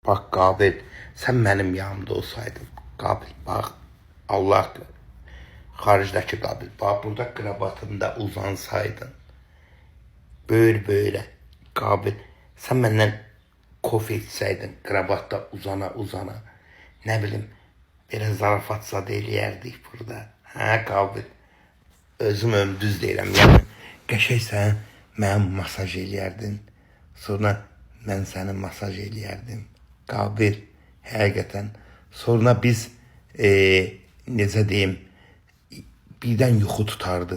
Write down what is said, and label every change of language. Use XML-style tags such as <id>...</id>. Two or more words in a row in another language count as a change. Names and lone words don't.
<tr>Bak Qabil, sen benim yanımda olsaydın. Qabil bak, Allah xaricdəki Qabil. Bak burada kravatında uzansaydın. Böyle Qabil. Sen benden kof içseydin kravatda uzana uzana. Ne bileyim biraz zarafat</tr> <az>zad eləyərdik</az> <tr>burada. Ha Qabil.</tr> <az>Özüm düz deyirəm. Yəni qəşəngsən mənim masaj eləyərdin. Sonra mən səni masaj eləyərdim. Qabil, həqiqətən. Sonra biz necə deyim, birdən yuxu tutardı.</az>